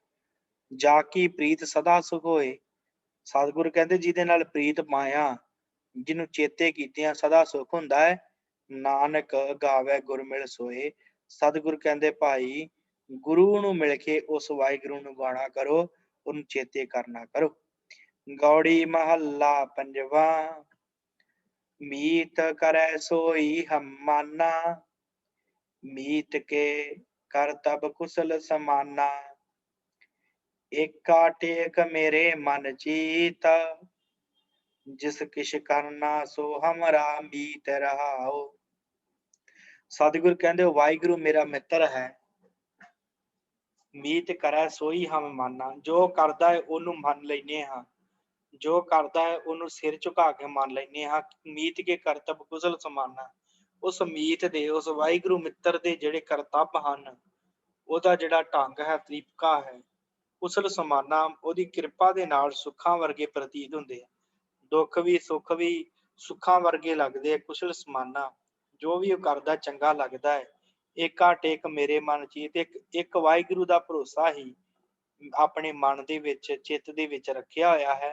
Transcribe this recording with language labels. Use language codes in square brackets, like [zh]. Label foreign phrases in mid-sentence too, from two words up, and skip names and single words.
[pa] ਜਾ ਕੀ ਪ੍ਰੀਤ ਸਦਾ ਸੁਖ ਹੋਏ, ਸਤਿਗੁਰ ਕਹਿੰਦੇ ਜਿਹਦੇ ਨਾਲ ਪ੍ਰੀਤ ਮਾਇਆ, ਜਿਹਨੂੰ ਚੇਤੇ ਕੀਤਿਆਂ ਸਦਾ ਸੁਖ ਹੁੰਦਾ ਹੈ। ਨਾਨਕ ਗਾਵੈ ਗੁਰ ਮਿਲ ਸੋਏ, ਸਤਿਗੁਰ ਕਹਿੰਦੇ ਭਾਈ ਗੁਰੂ ਨੂੰ ਮਿਲ ਕੇ ਉਸ ਵਾਹਿਗੁਰੂ ਨੂੰ ਗਾਣਾ ਕਰੋ, ਉਹਨੂੰ ਚੇਤੇ ਕਰਨਾ ਕਰੋ। ਗੌੜੀ ਮਹੱਲਾ ਪੰਜਵਾਂ। ਮੀਤ ਕਰੈ ਸੋਈ ਹਮ ਮਾਨਾ, ਮੀਤ ਕੇ ਕਰ ਤਬ ਕੁਸ਼ਲ ਸਮਾਨਾ। ਏਕਾ ਟੇਕ ਮੇਰੇ ਮਨ ਚੀਤ, ਜਿਸ ਕਿਸ਼ ਕਰਨਾ ਸੋ ਹਮਰਾ ਮੀਤ ਰਹਾਓ। ਸਤਿਗੁਰੂ ਕਹਿੰਦੇ ਵਾਹਿਗੁਰੂ ਮੇਰਾ ਮਿੱਤਰ ਹੈ, ਮੀਤ ਕਰੈ ਸੋਈ ਹਮ ਮਾਨਾ। ਜੋ ਕਰਦਾ ਹੈ ਓਨੂੰ ਮੰਨ ਲੈਨੇ ਹਾਂ, ਜੋ ਕਰਦਾ ਹੈ ਓਨੂੰ ਸਿਰ ਝੁਕਾ ਕੇ ਮੰਨ ਲੈਨੇ ਹਾਂ। ਮੀਤ ਕੇ ਕਰਤਬ ਕੁਸ਼ਲ ਸਮਾਨਾ। ਉਸ ਮੀਤ ਦੇ, ਉਸ ਵਾਹਿਗੁਰੂ ਮਿੱਤਰ ਦੇ ਜਿਹੜੇ ਕਰਤੱਵ ਹਨ, ਉਹਦਾ ਜਿਹੜਾ ਢੰਗ ਹੈ, ਤਰੀਕਾ ਹੈ, ਕੁਸ਼ਲ ਸਮਾਨਾ, ਉਹਦੀ ਕਿਰਪਾ ਦੇ ਨਾਲ ਸੁੱਖਾਂ ਵਰਗੇ ਪ੍ਰਤੀਤ ਹੁੰਦੇ ਆ। ਦੁੱਖ ਵੀ ਸੁੱਖ ਵੀ ਸੁੱਖਾਂ ਵਰਗੇ ਲੱਗਦੇ ਆ। ਕੁਸ਼ਲ ਸਮਾਨਾ, ਜੋ ਵੀ ਉਹ ਕਰਦਾ ਚੰਗਾ ਲੱਗਦਾ ਹੈ। ਏਕਾ ਟੇਕ ਮੇਰੇ ਮਨ ਚੀਤ, ਇੱਕ ਵਾਹਿਗੁਰੂ ਦਾ ਭਰੋਸਾ ਹੀ ਆਪਣੇ ਮਨ ਦੇ ਵਿੱਚ, ਚਿੱਤ ਦੇ ਵਿੱਚ ਰੱਖਿਆ ਹੋਇਆ ਹੈ।